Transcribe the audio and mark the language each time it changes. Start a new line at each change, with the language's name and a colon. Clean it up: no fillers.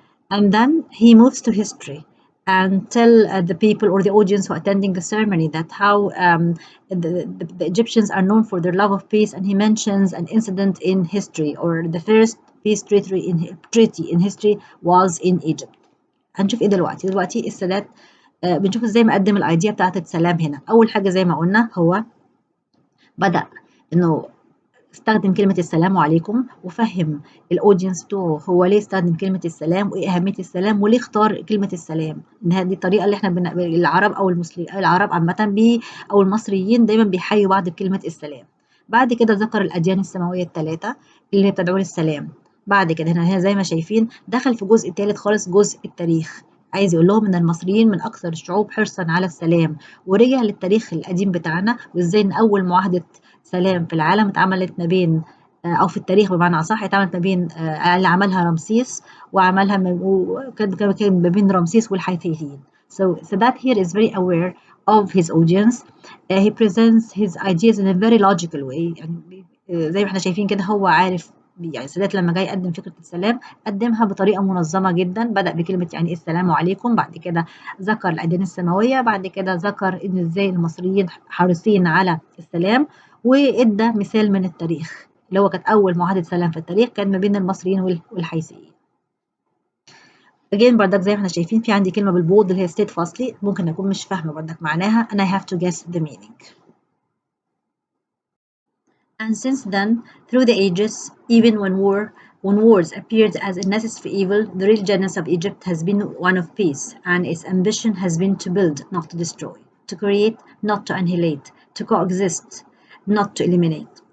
English: And then he moves to history and tell the people or the audience who are attending the ceremony that how the Egyptians are known for their love of peace. And he mentions an incident in history, or the first peace treaty in history was in Egypt.
Arabic: هنشوف ايه دلوقتي السادات بنشوف ازاي مقدم الايديا بتاعت السلام هنا. اول حاجه زي ما قلنا هو بدأ انه استخدم كلمة السلام عليكم، وفهم الأودينس بتوعه هو ليه استخدم كلمة السلام وإيه أهمية السلام وليه اختار كلمة السلام. إن هذه الطريقة اللي إحنا العرب أو المسلمين، العرب عامة أو المصريين دايما بيحيوا بعض بكلمة السلام. بعد كده ذكر الأديان السماوية الثلاثة اللي هي بتدعو للسلام. بعد كده هنا زي ما شايفين دخل في جزء ثالث خالص، جزء التاريخ. عايز يقول لهم إن المصريين من أكثر الشعوب حرصا على السلام، ورجع للتاريخ القديم بتاعنا وإزاي إن أول معاهدة سلام في العالم اتعملت ما بين أو في التاريخ بمعنى أصح اتعملت ما بين اللي عملها رمسيس وعملها كان ما بين رمسيس والحيثيين.
English: So that here is very aware of his audience. He presents his ideas in a very logical way.
Arabic: يعني زي ما احنا شايفين كده هو عارف، يعني السادات لما جاي يقدم فكرة السلام قدمها بطريقة منظمة جدا. بدأ بكلمة يعني إيه السلام عليكم، بعد كده ذكر الأديان السماوية، بعد كده ذكر إن إزاي المصريين حريصين على السلام، وإدى مثال من التاريخ اللي هو كانت أول معاهدة سلام في التاريخ كان ما بين المصريين والحيثيين. again بردك زي ما احنا شايفين في عندي كلمة بالبولد اللي هي steadfastly، ممكن أكون مش فاهمة بردك معناها
English: and I have to guess the meaning. And since then, through the ages, even when wars appeared as a necessary evil, the real genius of Egypt has been one of peace, and its ambition has been to build, not to destroy, to create, not to annihilate, to coexist, not to eliminate.